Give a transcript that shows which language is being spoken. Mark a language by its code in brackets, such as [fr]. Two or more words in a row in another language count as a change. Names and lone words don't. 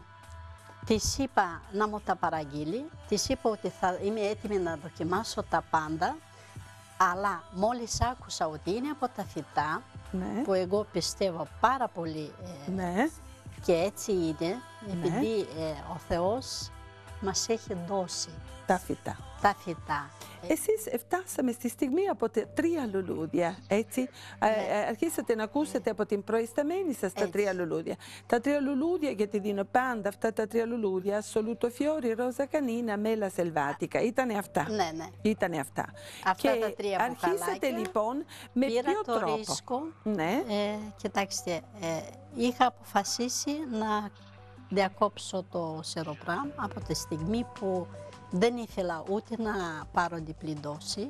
[el] Της είπα να μου τα παραγγείλει, της είπα ότι θα είμαι έτοιμη να δοκιμάσω τα πάντα, αλλά μόλις άκουσα ότι είναι από τα φυτά, που εγώ πιστεύω πάρα πολύ και έτσι είναι, επειδή ο Θεός μας έχει δώσει. Τα φυτά. Τα φυτά. Εσείς φτάσαμε στη στιγμή από τα 3 λουλούδια, έτσι. Αρχίσατε να ακούσετε από την προϊσταμένη σας τα 3 λουλούδια. Τα 3 λουλούδια, γιατί δίνω πάντα αυτά τα 3 λουλούδια, [it] assoluto fiori, rosa canina, mela selvatica. [el] Ήτανε αυτά. Ναι, ναι. Ήτανε αυτά. Αυτά και τα 3 μπουκαλάκια. αρχίσατε λοιπόν με ποιο το τρόπο? ρίσκο. Ναι. Κοιτάξτε, είχα αποφασίσει να διακόψω το σεροπράμ από τη στιγμή που δεν ήθελα ούτε να πάρω διπλή δόση,